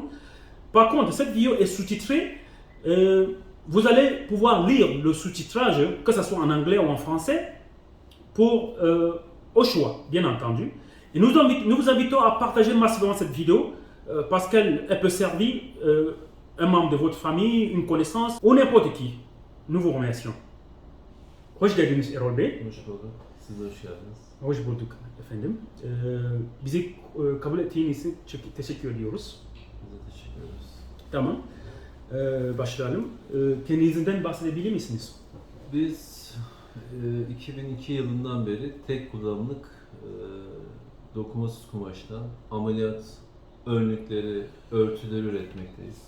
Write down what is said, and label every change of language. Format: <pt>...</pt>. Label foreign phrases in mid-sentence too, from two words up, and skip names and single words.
<fr>Par contre, cette vidéo est sous-titrée. Vous allez pouvoir lire le sous-titrage, que ce soit en anglais ou en français, au choix, bien entendu. Et nous vous invitons à partager massivement cette vidéo parce qu'elle peut servir un membre de votre famille, une connaissance ou n'importe qui. Nous vous remercions.</fr> <tr>Hoş geldiniz Erol Bey. Hoş bulduk. Siz de hoş geldiniz. Hoş bulduk efendim. Bizi kabul ettiğiniz için teşekkür ediyoruz. Biz de teşekkür ederiz. Tamam. Başlayalım. Kendinizden bahsedebilir misiniz? Biz 2002 yılından beri tek kullanımlık dokumasız kumaştan ameliyat önlükleri, örtüleri üretmekteyiz.</tr>